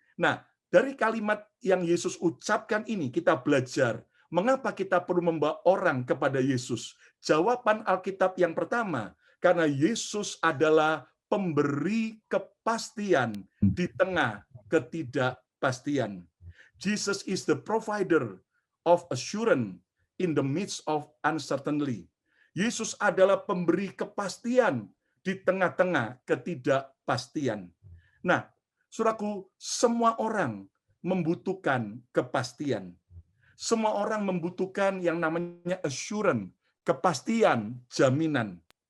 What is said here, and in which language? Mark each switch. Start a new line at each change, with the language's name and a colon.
Indonesian: Nah, dari kalimat yang Yesus ucapkan ini kita belajar mengapa kita perlu membawa orang kepada Yesus. Jawaban Alkitab yang pertama, karena Yesus adalah pemberi kepastian di tengah ketidakpastian.
English: Jesus is the provider of assurance in the midst of uncertainty.
Indonesian: Yesus adalah pemberi kepastian di tengah-tengah ketidakpastian. Nah, saudaraku, semua orang membutuhkan kepastian. Semua orang membutuhkan yang namanya assurance, kepastian, jaminan.